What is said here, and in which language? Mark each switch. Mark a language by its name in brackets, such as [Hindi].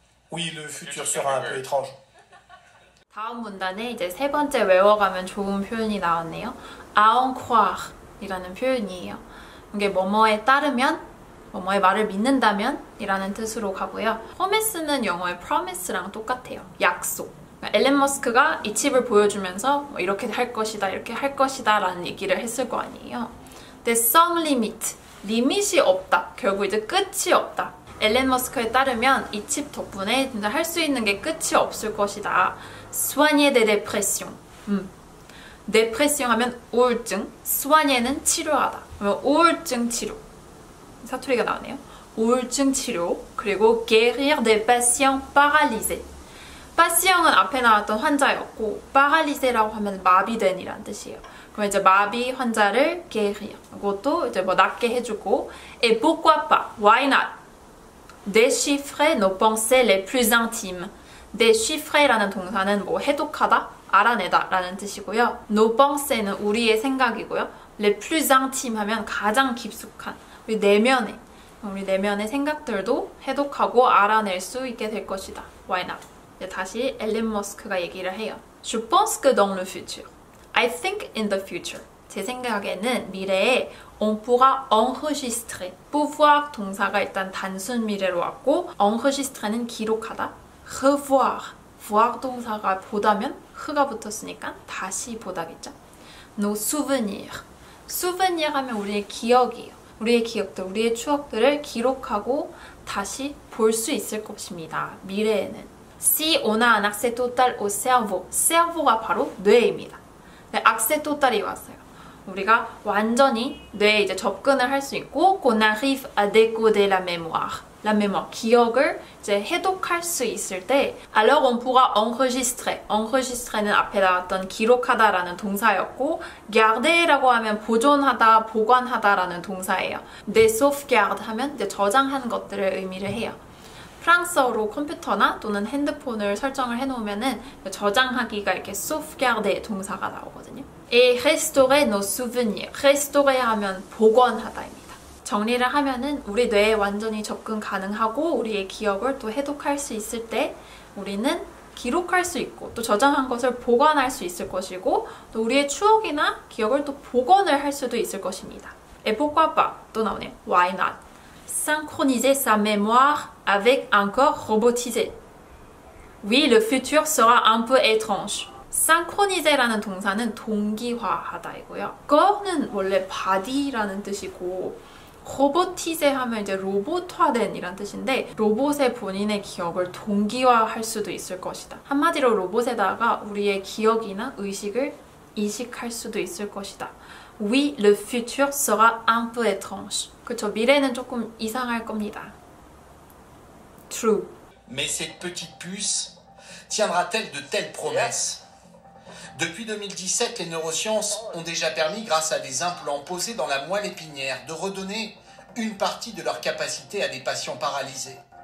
[French] Oui, le futur sera un peu étrange. [Korean] 다음 문단에 이제 세 번째 외워가면 좋은 표현이 나왔네요. [French] À en croire [Korean] 이라는 표현이에요. 이게 뭐뭐에 따르면, 뭐뭐의 말을 믿는다면 이라는 뜻으로 가고요. promise는 영어의 promise랑 똑같아요. 약속. 앨런 머스크가 이 칩을 보여주면서 뭐 이렇게 할 것이다, 이렇게 할 것이다 라는 얘기를 했을 거 아니에요. 근데 [French] sans limite, [Korean] 리밋이 없다. 결국 이제 끝이 없다. 앨런 머스크에 따르면 이 칩 덕분에 진짜 할 수 있는 게 끝이 없을 것이다. [French] soigner des dépressions. [Korean] dépression 하면 우울증, soigner는 치료하다. 그러면 우울증 치료. 사투리가 나오네요. 우울증 치료. 그리고 [French] guérir des patients paralysés. [Korean] patient은 앞에 나왔던 환자였고 paralysé라고 하면 마비된이란 뜻이에요. 그럼 이제 마비 환자를 guérir. 그것도 이제 뭐 낫게 해주고 [French] et pourquoi pas? [English] Why not? [French] déchiffrer nos pensées les plus intimes. [Korean] déchiffrer라는 동사는 뭐 해독하다, 알아내다 라는 뜻이고요. [French] nos pensés [Korean] 는 우리의 생각이고요. [French] les plus intimes [Korean] 하면 가장 깊숙한 우리 내면의 생각들도 해독하고 알아낼 수 있게 될 것이다. [English] Why not? [Korean] 이제 다시 앨런 머스크가 얘기를 해요. [French] Je pense que dans le futur. [English] I think in the future. [Korean] 제 생각에는 미래에 [French] on pourra enregistrer. [Korean] pouvoir 동사가 일단 단순 미래로 왔고 enregistre는 기록하다. [French] revoir. [Korean] voir 동사가 보다면 흐가 붙었으니까 다시 보다겠죠. [French] nos souvenirs. [Korean] souvenir 하면 우리의 기억이에요. 우리의 기억들, 우리의 추억들을 기록하고 다시 볼 수 있을 것입니다. 미래에는. [French] Si on a un accès total au cerveau. [Korean] cerveau가 바로 뇌입니다. 네, [French] accès total [Korean] 이 왔어요. 우리가 완전히 뇌에 이제 접근을 할 수 있고 [French] qu'on arrive à décoder la mémoire. [Korean] la mémoire, 기억을 이제 해독할 수 있을 때 [French] alors on pourra enregistrer. [Korean] enregistrer는 앞에 나왔던 기록하다라는 동사였고 garder라고 하면 보존하다, 보관하다라는 동사예요. [French] des sauvegardes [Korean] 하면 이제 저장하는 것들을 의미를 해요. 프랑스어로 컴퓨터나 또는 핸드폰을 설정을 해놓으면은 저장하기가 이렇게 sauvegarder 동사가 나오거든요. [French] et restaurer nos souvenirs. restaurer [Korean] 하면 복원하다입니다. 정리를 하면은 우리 뇌에 완전히 접근 가능하고 우리의 기억을 또 해독할 수 있을 때 우리는 기록할 수 있고 또 저장한 것을 보관할 수 있을 것이고 또 우리의 추억이나 기억을 또 복원을 할 수도 있을 것입니다. [French] et pourquoi pas? [Korean] 또 나오네요. [English] Why not? [French] synchroniser sa mémoire avec un corps robotisé. Oui, le futur sera un peu étrange. [Korean] synchroniser라는 동사는 동기화하다이고요. corps는 원래 body라는 뜻이고 로보티제 하면 이제 로봇화된 이란 뜻인데 로봇의 본인의 기억을 동기화할 수도 있을 것이다. 한마디로 로봇에다가 우리의 기억이나 의식을 이식할 수도 있을 것이다. [French] Oui, le futur sera un peu étrange. [Korean] 그쵸, 미래는 조금 이상할 겁니다. [English] True. [French] Mais cette petite puce tiendra-t-elle de telles promesses? Depuis 2017, les neurosciences ont déjà permis, grâce à des implants posés dans la moelle épinière, de redonner une partie de leur capacité à des patients paralysés.